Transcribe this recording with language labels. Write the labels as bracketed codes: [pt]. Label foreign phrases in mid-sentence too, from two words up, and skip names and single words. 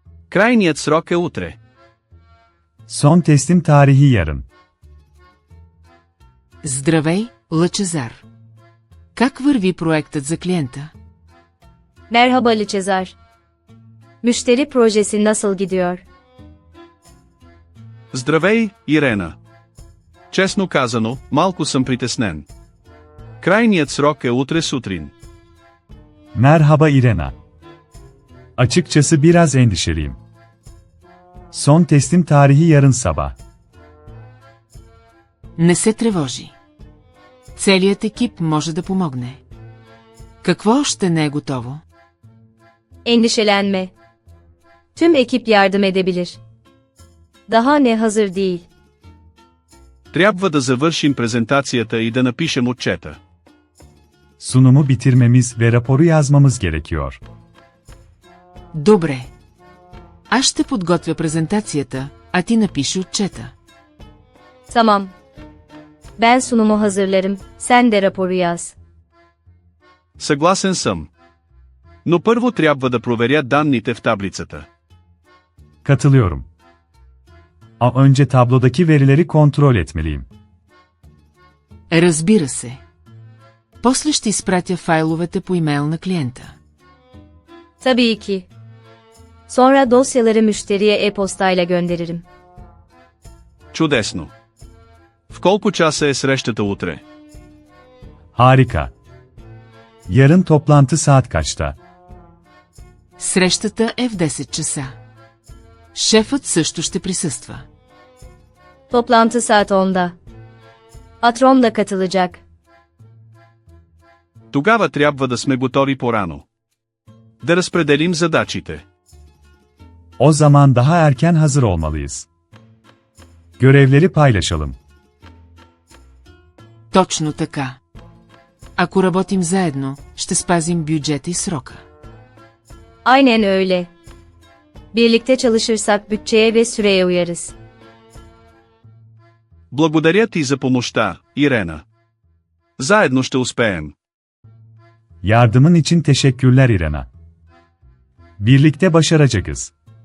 [bg] Крайният срок е утре. [tr] Son teslim tarihi yarın. [bg] Здравей, Лъчезар. Как върви проектът за клиента? [tr] Merhaba Liçezar. Müşteri projesi nasıl gidiyor? [bg] Здравей, Ирена. Честно казано, малко съм притеснен. Крайният срок е утре сутрин. [tr] Merhaba Irena. Açıkçası biraz endişeliyim. Son teslim tarihi yarın sabah. [bg] Не се тревожи. Целият екип може да помогне. Какво още не е готово? [tr] Endişelenme. Tüm ekip yardım edebilir. Daha ne hazır değil. [bg] Трябва да завършим презентацията и да напишем отчета. [tr] Sunumu bitirmemiz ve raporu yazmamız gerekiyor. [bg] Добре. Аз ще подготвя презентацията, а ти напиши отчета. [tr] Tamam. Ben sunumu hazırlarım, sen de raporu yaz. [bg] Съгласен съм. Но първо трябва да проверя данните в таблицата. [tr] Katılıyorum. Ama önce tablodaki verileri kontrol etmeliyim. [bg] Разбира се. После ще изпратя файловете по имейл на клиента. [tr] Tabii ki. Sonra dosyaları müşteriye e-postayla gönderirim. [bg] Чудесно. В колко часа е срещата утре? [tr] Harika. Yarın toplantı saat kaçta? [bg] Срещата е в 10 часа. Шефът също ще присъства. [tr] Toplantı saat 10'da. Patron da katılacak. [bg] Тогава трябва да сме готови по-рано. Да разпределим задачите. [tr] O zaman daha erken hazır olmalıyız. Görevleri paylaşalım. [bg] Точно така. Ако работим заедно, ще спазим бюджета и срока. [tr] Aynen öyle. Birlikte çalışırsak bütçeye ve süreye uyarız. [bg] Благодаря ти за помощта, Ирена. Заедно ще успеем. [tr] Yardımın için teşekkürler Irena. Birlikte başaracağız.